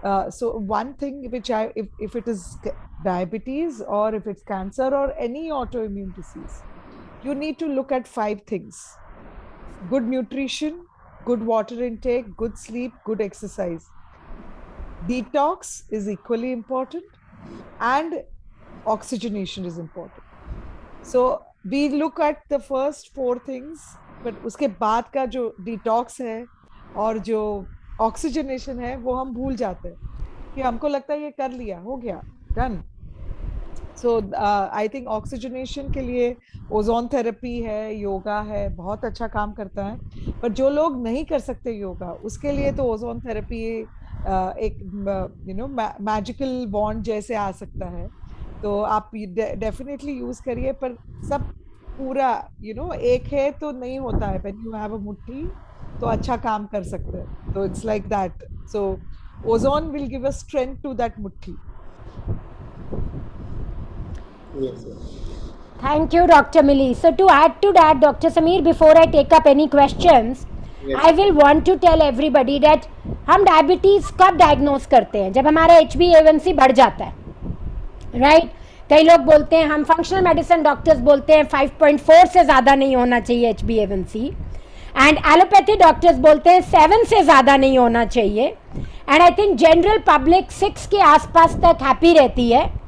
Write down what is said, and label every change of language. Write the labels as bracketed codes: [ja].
[en] So one thing which if it is diabetes or if it's cancer or any autoimmune disease, you need to look at 5 things: good nutrition, good water intake, good sleep, good exercise. Detox is equally important and oxygenation is important. So we look at the first 4 things, but [hi] उसके बाद का जो detox है और जो oxygenation है वो हम भूल जाते हैं कि हमको लगता है ये कर लिया, हो गया, done. [en] So I think [hi] oxygenation के लिए ओजोन थेरेपी है, योगा है, बहुत अच्छा काम करता है. पर जो लोग नहीं कर सकते योगा, उसके लिए तो ओजोन थेरेपी एक मैजिकल बॉन्ड जैसे आ सकता है. तो आप डेफिनेटली यूज करिए. पर सब पूरा एक है तो नहीं होता है. [en] when you have a [hi] मुट्ठी तो अच्छा काम कर सकते हैं. [en] तो it's like that. So ozone will give a strength to that मुट्ठी. Yes, sir. Thank you, Dr. Mili. So to add to that, Dr. Sameer, before I take up any questions, Yes. I will want to tell everybody that [hi] हम diabetes कब diagnose करते हैं? जब हमारा HbA1c बढ़ जाता है, राइट? कई लोग बोलते हैं, हम फंक्शनल मेडिसिन डॉक्टर्स बोलते हैं 5.4 से ज़्यादा नहीं होना चाहिए HbA1c, एंड एलोपैथी डॉक्टर्स बोलते हैं 7 से ज़्यादा नहीं होना चाहिए. [en] and I think [hi] general public 6 के आसपास तक हैप्पी रहती है.